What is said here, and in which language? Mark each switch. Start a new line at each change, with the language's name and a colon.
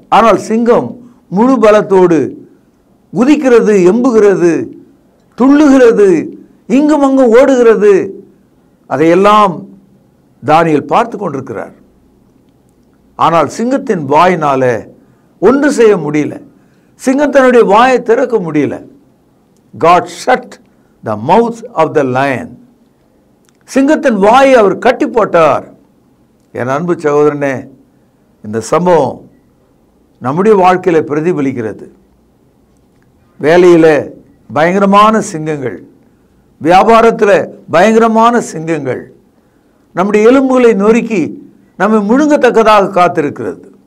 Tamil: ஆனால் சிங்கம் முழு பலத்தோடு குதிக்கிறது, எம்புகிறது, துள்ளுகிறது, இங்கும் அங்கும் ஓடுகிறது. அதையெல்லாம் தானியேல் பார்த்து கொண்டிருக்கிறார். ஆனால் சிங்கத்தின் வாயினால ஒன்று செய்ய முடியல. சிங்கத்தினுடைய வாயை திறக்க முடியல.
English: God shut the mouth of the lion.
Tamil: சிங்கத்தின் வாயை அவர் கட்டி போட்டார். என் அன்பு சகோதரனே, இந்த சம்பவம் நம்முடைய வாழ்க்கையில் பிரதிபலிக்கிறது. வேலையில் பயங்கரமான சிங்கங்கள், வியாபாரத்தில் பயங்கரமான சிங்கங்கள் நம்முடைய எலும்புகளை நொறுக்கி நம்மை முழுங்கத்தக்கதாக காத்திருக்கிறது.